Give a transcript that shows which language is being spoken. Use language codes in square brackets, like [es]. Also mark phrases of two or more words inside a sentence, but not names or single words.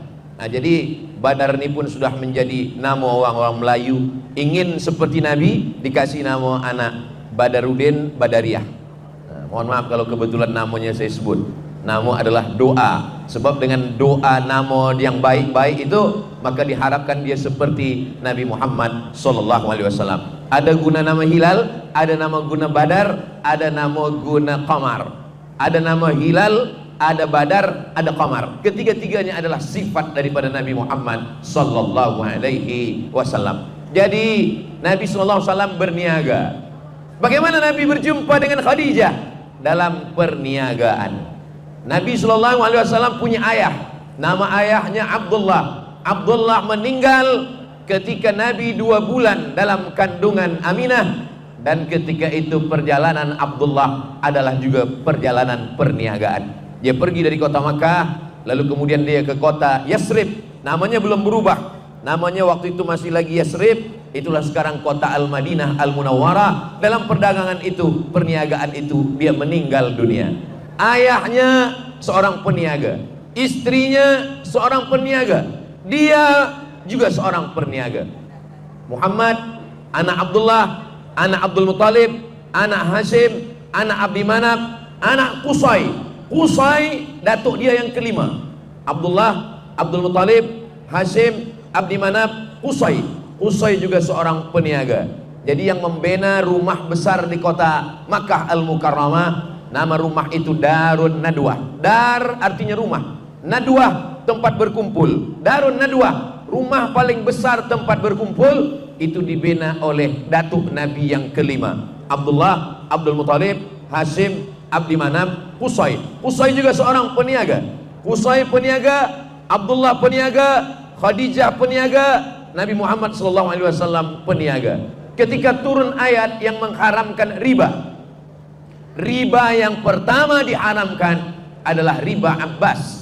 [ms] Nah, jadi Badar ini pun sudah menjadi nama orang-orang Melayu. Ingin seperti Nabi, dikasih nama anak Badarudin Badariah. Nah, mohon maaf kalau kebetulan namanya saya sebut. Nama adalah doa. Sebab dengan doa nama yang baik-baik itu, maka diharapkan dia seperti Nabi Muhammad SAW. Ada guna nama hilal, ada nama guna badar, ada nama guna qamar. Ada nama hilal, ada badar, ada qamar. Ketiga-tiganya adalah sifat daripada Nabi Muhammad SAW. Jadi Nabi SAW berniaga. Bagaimana Nabi berjumpa dengan Khadijah? Dalam perniagaan. Nabi SAW punya ayah, nama ayahnya Abdullah. Abdullah meninggal ketika Nabi 2 bulan dalam kandungan Aminah, dan ketika itu perjalanan Abdullah adalah juga perjalanan perniagaan. Dia pergi dari kota Makkah, lalu kemudian dia ke kota Yasrib. Namanya belum berubah, namanya waktu itu masih lagi Yasrib. Itulah sekarang kota Al-Madinah Al-Munawwarah. Dalam perdagangan itu, perniagaan itu, dia meninggal dunia. Ayahnya seorang peniaga, istrinya seorang peniaga, dia juga seorang peniaga. Muhammad, anak Abdullah, anak Abdul Muttalib, anak Hashim, anak Abdi Manaf, anak Qusay. Qusay datuk dia yang kelima. Abdullah, Abdul Muttalib, Hashim, Abdi Manaf, Qusay. Qusay juga seorang peniaga. Jadi yang membina rumah besar di kota Makkah Al-Mukarramah, nama rumah itu Darun Nadwah. Dar artinya rumah, Nadwah tempat berkumpul. Darun Nadwah, rumah paling besar tempat berkumpul, itu dibina oleh datuk Nabi yang kelima, Abdullah, Abdul Muttalib, Hashim, Abdi Manaf, Qusay. Qusay juga seorang peniaga. Qusay peniaga, Abdullah peniaga, Khadijah peniaga, Nabi Muhammad SAW peniaga. Ketika turun ayat yang mengharamkan riba, riba yang pertama diharamkan adalah riba Abbas.